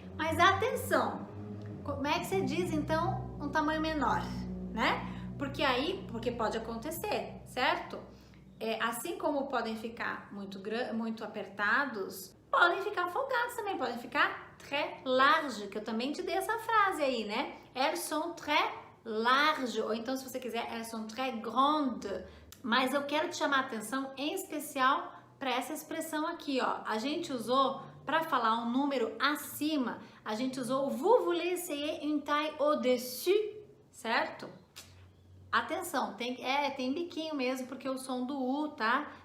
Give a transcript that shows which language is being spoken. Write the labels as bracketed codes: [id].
[pt] Mas atenção, como é que você diz então um tamanho menor, né? Porque pode acontecer, certo? Assim como podem ficar muito apertados, podem ficar folgados também, podem ficar très large, que eu também te dei essa frase aí, né? [fr] Elles sont très larges, [pt] ou então se você quiser, [fr] elles sont très grandes. [pt] Mas eu quero te chamar a atenção em especial para essa expressão aqui, ó. A gente usou para falar um número acima, a gente usou [fr] vous voulez essayer une taille au-dessus, [pt] certo? Atenção, tem biquinho mesmo, porque o som do U, tá?